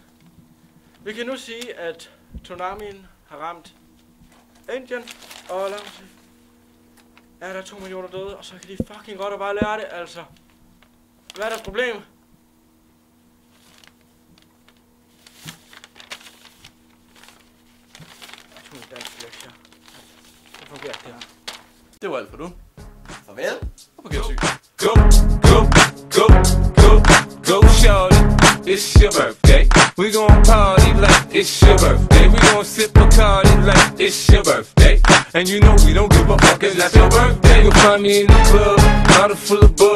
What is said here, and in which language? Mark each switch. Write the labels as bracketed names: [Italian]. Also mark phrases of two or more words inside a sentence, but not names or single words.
[Danish] Vi kan nu sige, at tsunamien har ramt Indien og Ja, der er 2 millioner døde, og så kan de fucking godt og bare lære det, altså. Hvad er deres problem? Det var alt for nu. Farvel. Og på gensyn. [English] Go, go, go, go, go, shorty. It's your birthday. We gon' party like it's your birthday. We gon' sip Bacardi like it's your birthday. And you know we don't give a fuck, it's not your birthday. You'll find me in the club, bottle full of bub.